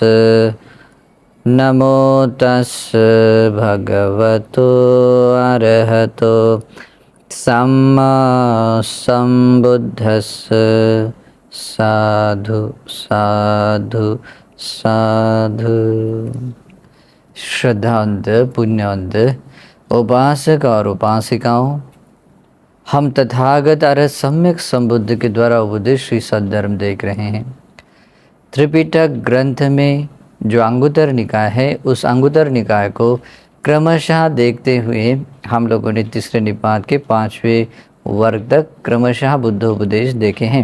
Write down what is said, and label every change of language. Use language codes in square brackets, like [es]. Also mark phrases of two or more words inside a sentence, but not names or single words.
[pi] नमो तस् भगवतो अरहतो सम्मा सम्बुद्धस्स। साधु साधु साधु। [hi] श्रद्धावंत पुण्यवंत उपासक और उपासिकाओं, हम तथागत अरहत सम्यक संबुद्ध के द्वारा उपदेश श्री सद्धर्म देख रहे हैं। त्रिपिटक ग्रंथ में जो अंगुत्तर निकाय है, उस अंगुत्तर निकाय को क्रमशः देखते हुए हम लोगों ने तीसरे निपात के 5वें वर्ग तक क्रमशः बुद्धोपदेश देखे हैं।